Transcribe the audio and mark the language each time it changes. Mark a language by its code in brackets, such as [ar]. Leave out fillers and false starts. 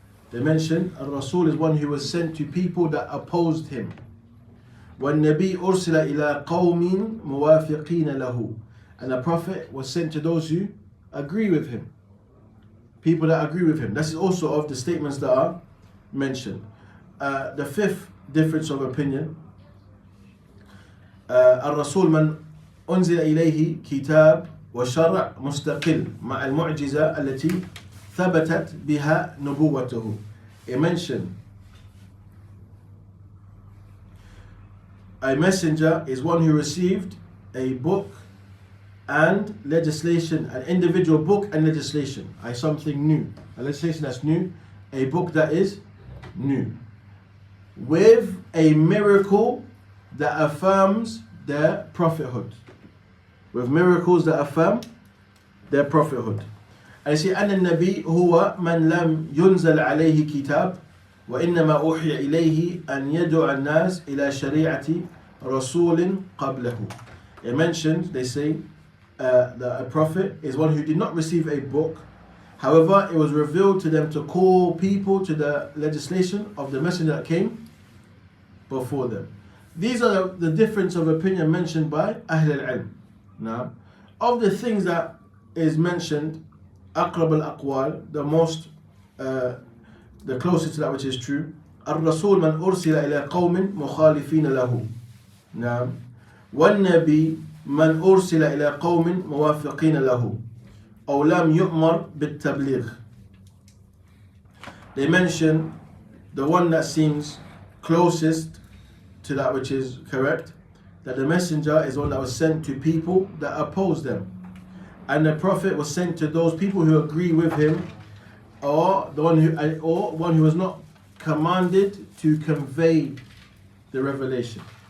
[en] They mentioned Al-Rasul is one who was sent to people that opposed him. [ar] وَالنَّبِي أُرْسِلَ إِلَىٰ قَوْمٍ مُوَافِقِينَ لَهُ. [en] And the Prophet was sent to those who agree with him. People that agree with him. This is also of the statements that are mentioned. The fifth difference of opinion, [ar] الرسول من أنزل إليه كتاب وشرع مستقل مع المعجزة التي ثبتت بها نبوته. [en] It mentioned a messenger is one who received a book and legislation, an individual book and legislation, something new, a legislation that's new, a book that is new, with a miracle that affirms their prophethood, with miracles that affirm their prophethood. I say, [ar] أن النبي هو من لم ينزل عليه كتاب وإنما أوحي إليه أن يدعو الناس إلى شريعة رسول قبله. [en] It mentions, they say, that a prophet is one who did not receive a book. However, it was revealed to them to call people to the legislation of the messenger that came before them. These are the difference of opinion mentioned by Ahl al-Ilm. Now, of the things that is mentioned, [ar] أقرب الأقوال, [en] the most, the closest to that which is true, [ar] الرسول من أرسل إلى قوم مخالفين له. نعم. والنبي من أرسل إلى قوم موافقين له أو لم يؤمر بالتبليغ. [en] They mention the one that seems closest to that which is correct, that the messenger is one that was sent to people that oppose them, and the prophet was sent to those people who agree with him, or one who was not commanded to convey the revelation.